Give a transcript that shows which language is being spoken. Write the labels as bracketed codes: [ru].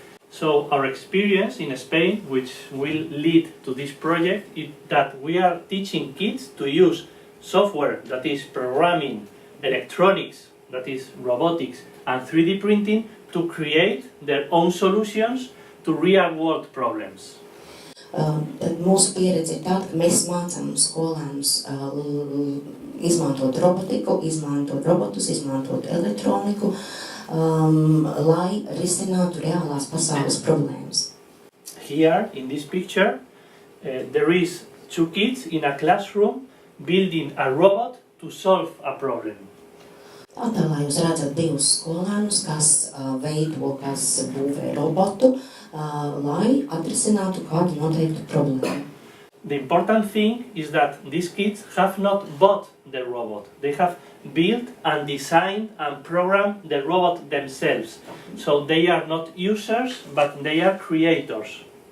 [en] So our experience in Spain, which will lead to this project, is that we are teaching kids to use software, that is programming, electronics, that is robotics, and 3D printing to create their own solutions to real-world problems. [lv] Tad mūsu pieredze ir tāda, ka mēs mācām skolēnus izmantot robotiku, izmantot robotus, izmantot elektroniku, lai risinātu reālās pasaules problēmas. [en] Here, in this picture, there is two kids in a classroom building a robot to solve a problem. [lv] Attēlā jūs redzat divus skolēnus, kas būvē robotu, lai atrisinātu kādu noteiktu problēmu. [en] The important thing is that these kids have not bought the robot. They have built and designed and programmed the robot themselves. So they are not users, but they are creators.